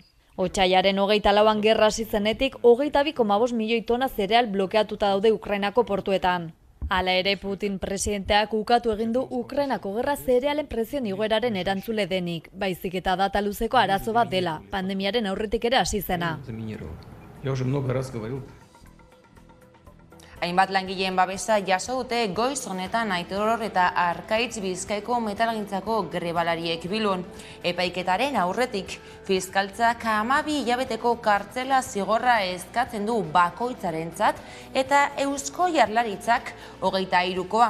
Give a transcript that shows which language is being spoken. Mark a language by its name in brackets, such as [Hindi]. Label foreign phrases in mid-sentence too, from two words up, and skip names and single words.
[Basque] Otsailaren 24an gerra hasi zenetik 22,5 milioi tona zereal blokeatuta daude Ukrainako portuetan. Hala ere, Putin presidenteak ukatu egin du Ukrainako gerra zerealen prezioen igoeraren erantzule denik, baizik eta data luzeko arazo bat dela, pandemiaren aurretik ere hasi zena. [Russian] Я уже много раз говорил. [Basque] Hainbat langileen babesa jaso dute goiz honetan Aitor eta Arkaitz Bizkaiko metalgintzako grebalariek Bilbon. Epaiketaren aurretik, fiskaltzak 12 hilabeteko kartzela zigorra eskatzen du bakoitzarentzat eta Eusko Jaurlaritzak 23koa.